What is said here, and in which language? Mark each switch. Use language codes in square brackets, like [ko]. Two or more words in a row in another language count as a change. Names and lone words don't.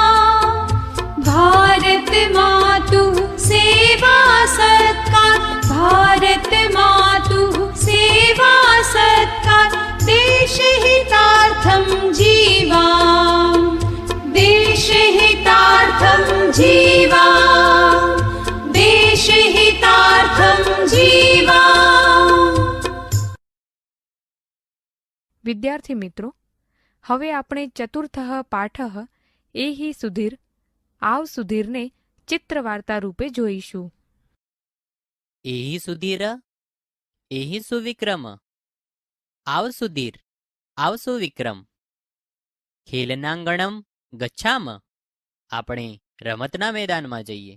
[sa] भारत मातुः सेवा सत्कार भारत मातुः सेवा सत्कार देशहितार्थं जीवा देशहितार्थं जीवा देशहितार्थं जीवा। [gu] વિદ્યાર્થી મિત્રો, હવે આપણે [sa] ચતુર્થઃ પાઠઃ એહિ સુધીર [gu] આવ સુધીરને ચિત્રવાર્તા રૂપે જોઈશું. [sa] એહિ સુધીર એહિ સુવિક્રમ [gu] આવ સુધીર આવ સુવિક્રમ [sa] ખેલનાંગણમ ગચ્છામ [gu] આપણે રમતના મેદાનમાં જઈએ.